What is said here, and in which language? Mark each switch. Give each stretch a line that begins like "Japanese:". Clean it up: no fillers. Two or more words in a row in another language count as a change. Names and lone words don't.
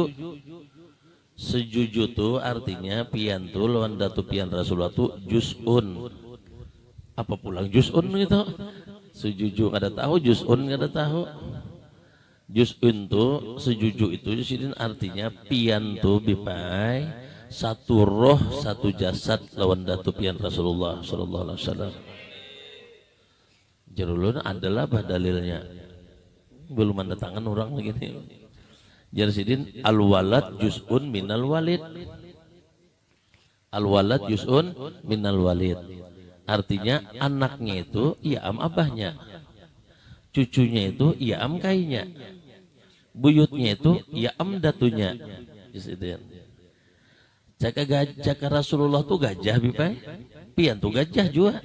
Banjar: Sejuju tuh artinya pian tuh lawan datu pian Rasulullah tuh juz'un. Apa pulang juz'un gitu? Sejuju nggak ada tahu, juz'un nggak ada tahu. Juz'un tuh sejuju itu jadi artinya pian tuh bipai. Satu roh, satu jasad lawan datu pian Rasulullah
Arabic: صلى الله عليه وسلم.
Banjar: Jarulun adalah dalilnya. Belum ada tangan orang begini. Jar sidin
Arabic: الولد جزء من الوالد. الولد جزء من الوالد.
Banjar: Artinya anaknya itu iam abahnya. Cucunya itu iam kainya. Buyutnya itu iam datunya. Sidin. Jaka Rasulullah tuh gajah bipai, pian tuh gajah juga.